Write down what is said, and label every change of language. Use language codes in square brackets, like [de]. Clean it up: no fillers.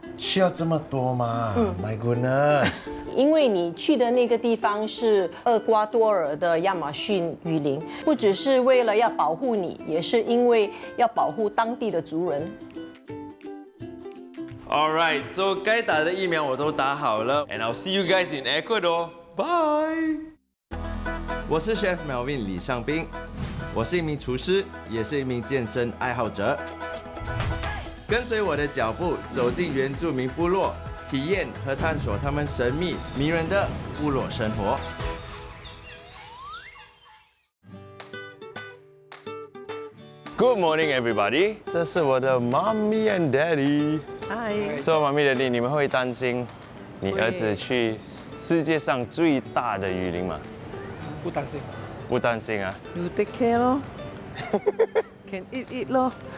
[zh] 需要这么多吗？ [en] My goodness。 [zh] 因为你去的那个地方是厄瓜多尔的亚马逊雨林，不只是为了要保护你，也是因为要保护当地的族人。 [en] Alright, so [zh] 该打的疫苗我都打好了 [en] ，and I'll see you guys in Ecuador. Bye. [zh] 我是 Chef Melvin 李尚斌，我是一名厨师，也是一名健身爱好者。跟随我的脚步，走进原住民部落，体验和探索他们神秘迷人的部落生活。 [en] Good morning, everybody. [zh] 这是我的 [en] Mommy and Daddy. Hi. [zh] So, Mommy Daddy， 你们会担心你儿子去世界上最大的雨林吗？不担心。不担心啊。 [en] You take care 咯，can eat 咯。